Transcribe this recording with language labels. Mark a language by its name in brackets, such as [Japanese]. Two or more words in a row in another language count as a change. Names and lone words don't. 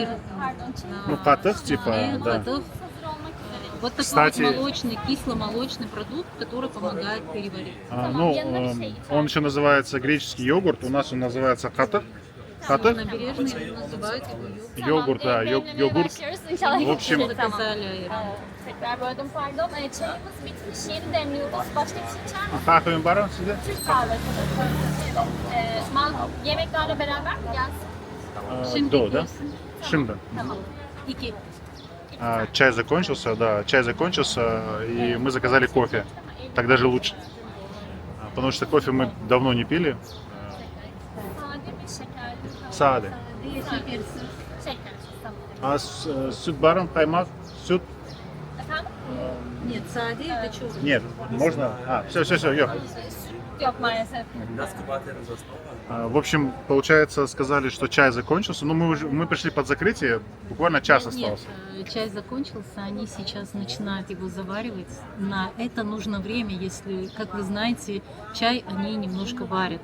[Russian] Катык, типа, да. Катык. Вот такой Кстати, вот молочный, кисломолочный продукт, который помогает переварить. ну, он еще называется греческий йогурт, у нас он называется хатах. Хатах, Набережные называют его йогурт. йогурт, да, йогурт. [Turkish] Başlıyoruz. İnşallah [Russian] В общем, [Turkish] hepsini tamam. [Russian] Заказали. [Turkish] Tekrar böldüm pardon. Çayımız bitmiş. Yeni demliyoruz. Başka bir şey içer misiniz? Kahve var mı sizde? Türk kahvesi. Yemeklerle beraber mi gelsin? Şimdi [Russian] До, да? [Turkish] yiyorsun. Шимда. Tamam. İki. [Russian] Чай закончился, да, чай закончился, и мы заказали кофе. Так даже лучше. Потому что кофе мы давно не пили. [Turkish] Sade mi şekerli? Сады. Şekersiz. Şekersiz. Tamam. [Crimean Tatar] Süt бар ма, каймак, süt? [Turkish] Efendim? [Russian] Нет, сади это черный. Нет, можно? Все, йо. [Turkish] Yok maalesef. [Russian] В общем, получается, сказали, что чай закончился, но мы пришли под закрытие, буквально час Нет, остался. чай закончился, они сейчас начинают его заваривать. На это нужно время, если, как вы знаете, чай они немножко варят.